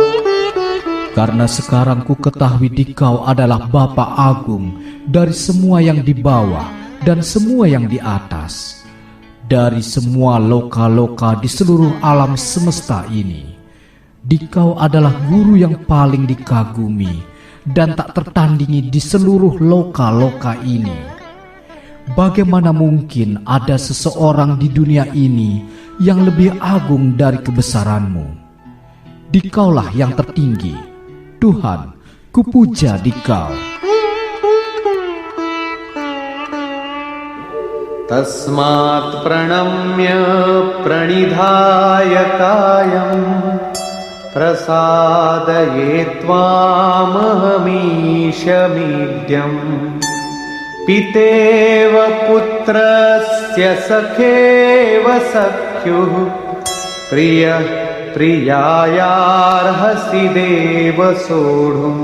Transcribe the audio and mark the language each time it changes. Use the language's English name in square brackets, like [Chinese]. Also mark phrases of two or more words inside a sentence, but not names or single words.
[Indonesian] Karena sekarang ku ketahui Dikau adalah Bapa Agung dari semua yang di bawah dan semua yang di atas, dari semua loka-loka di seluruh alam semesta ini. Dikau adalah guru yang paling dikagumi dan tak tertandingi di seluruh loka-loka ini. Bagaimana mungkin ada seseorang di dunia ini yang lebih agung dari kebesaran-Mu? Dikaulah yang tertinggi. Tuhan, kupuja Dikau. [Sanskrit] तस्मात् प्रणम्य प्रणिधाय कायं प्रसादये त्वामहमीशमीड्यम् पितेव पुत्रस्य सखेव सख्युः प्रियः प्रियायार्हसि देव सोढुम्.